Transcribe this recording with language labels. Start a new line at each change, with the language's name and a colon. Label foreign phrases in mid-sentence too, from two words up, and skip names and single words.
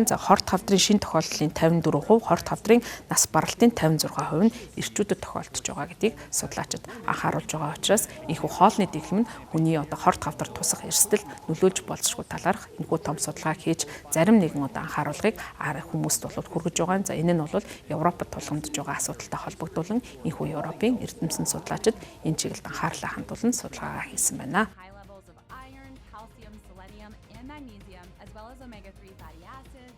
Mongolian: За хорт хавдрын шинэ тохиолдлын 54%, хорт хавдрын нас баралтын 56% нь эрчүүдэд тохиолдож байгаа гэдгийг судлаачид анхааруулж байгаа учраас энэхүү хоолны дэглэм нь хүний одоо хорт хавдар тусах эрсдэл нөлөөлж болзошгүй талаарх энэхүү том судалгаа хийж зарим нэгэн одоо анхааруулгыг хүмүүст бол хүргэж байгаа. За энэ нь бол Европод тулгамдж байгаа асуудалтай холбогдуулан энэхүү Европын эрдэмтэн судлаачид энэ чиглэлд анхаарлаа хандуулан судалгаагаа хийсэн байна.
English: High levels of iron, calcium, selenium, and magnesium, as well as omega-3 fatty acids.